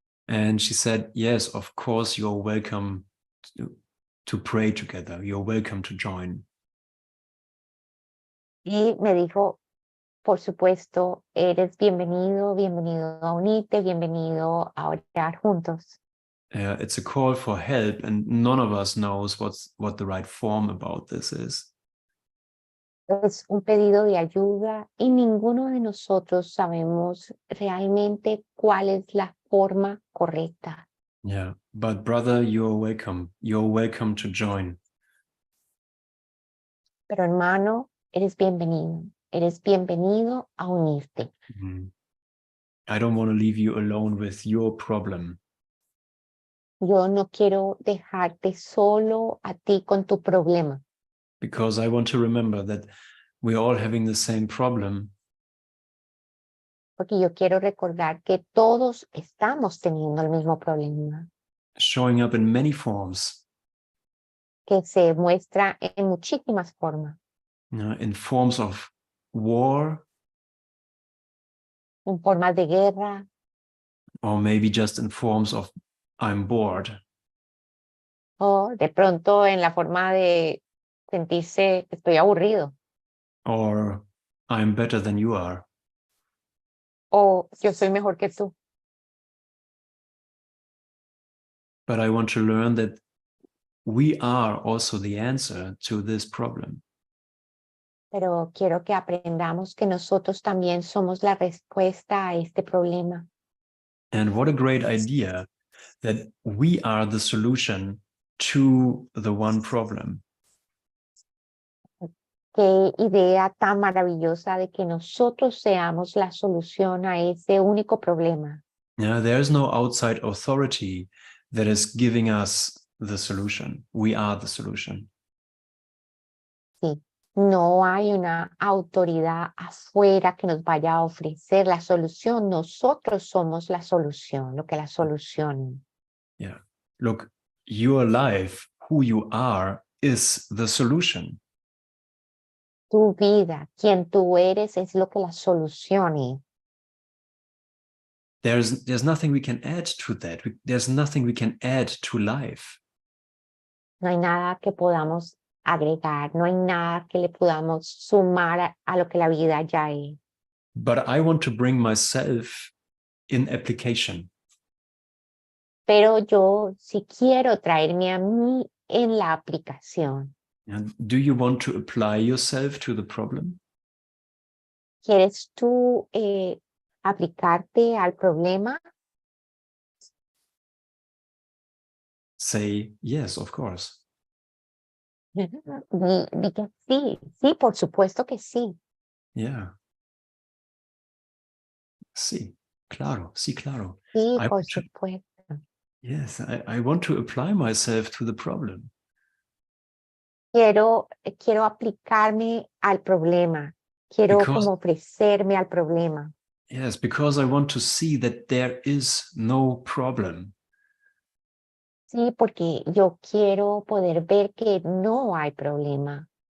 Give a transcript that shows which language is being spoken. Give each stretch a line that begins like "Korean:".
English: And she said, yes, of course, you're welcome to pray together. You're welcome to join.
Spanish: Y me dijo, por supuesto, eres bienvenido a unirte, bienvenido a orar juntos.
English: It's a call for help, and none of us knows what the right form about this is.
Spanish: Es un pedido de ayuda y ninguno de nosotros sabemos realmente cuál es la forma correcta.
English: Yeah, but brother, you're welcome. You're welcome to join.
Spanish: Pero hermano, eres bienvenido. Eres bienvenido a unirte.
English: I don't want to leave you alone with your problem.
Spanish: Yo no quiero dejarte solo a ti con tu problema.
English: Because I want to remember that we're all having the same problem.
Spanish: Porque yo quiero recordar que todos estamos teniendo el mismo problema.
English: Showing up in many forms.
Spanish: Que se muestra en muchísimas formas.
English: In forms of war.
Spanish: En formas de guerra.
English: Or maybe just in forms of I'm bored.
Spanish: O de pronto en la forma de sentirse estoy aburrido.
English: Or I'm better than you are.
Spanish: O yo soy mejor que tú.
English: But I want to learn that we are also the answer to this problem.
Spanish: Pero quiero que aprendamos que nosotros también somos la respuesta a este problema.
English: And what a great idea that we are the solution to the one problem.
Spanish: Qué idea tan maravillosa de que nosotros seamos la solución a ese único problema.
English: Yeah, there is no outside authority that is giving us the solution. We are the solution.
Spanish: Sí, no hay una autoridad afuera que nos vaya a ofrecer la solución. Nosotros somos la solución, lo que la solución.
English: Yeah, look, your life, who you are, is the solution.
Spanish: Tu vida, quien tú eres, es lo que la solución es.
English: There's nothing we can add to that. There's nothing we can add to life.
Spanish: No hay nada que podamos agregar, no hay nada que le podamos sumar a lo que la vida ya es.
English: But I want to bring myself in application.
Spanish: Pero yo sí quiero traerme a mí en la aplicación.
English: And do you want to apply yourself to the problem?
Spanish: ¿Quieres tú aplicarte al problema?
English: Say yes, of course.
Spanish: Di que sí, sí, por supuesto que sí.
English: Yeah.
Spanish: Sí, claro, sí, claro. Sí, por supuesto.
English: Yes, I want to apply myself to the problem.
Spanish: Quiero aplicarme al problema. Quiero como ofrecerme al problema.
English: Yes, because I want to see that there is no problem.
Spanish: Sí, porque yo quiero poder ver que no hay problema.